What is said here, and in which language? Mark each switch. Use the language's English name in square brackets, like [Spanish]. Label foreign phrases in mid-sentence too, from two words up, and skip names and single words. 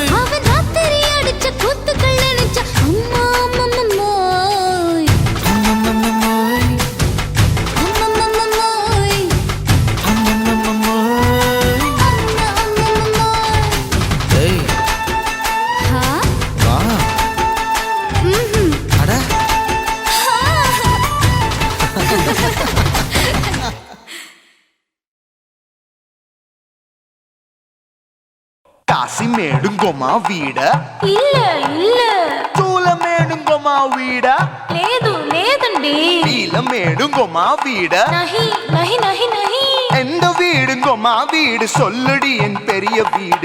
[Tamil] அவன் ராத்திரி அடிச்ச கூத்துக்கள் நினைச்சா அம்மா அம்மம்மோய், அம்மம்மோய், அம்மம்மோய், அம்மம்மோய். அம்மம்மோய். ஏய் ஹா? வா ம்ஹும். அட காசிமேடுங்கோமா வீட இல்ல இல்ல சூலமேடுங்கோமா வீட [Telugu] లేదు లేదండి. [Tamil] நீலமேடுங்கோமா வீட [Hindi] नहीं नहीं नहीं नहीं. [Tamil] எந்த வீடுங்கோமா வீடு சொல்லுடி என் பெரிய வீடு.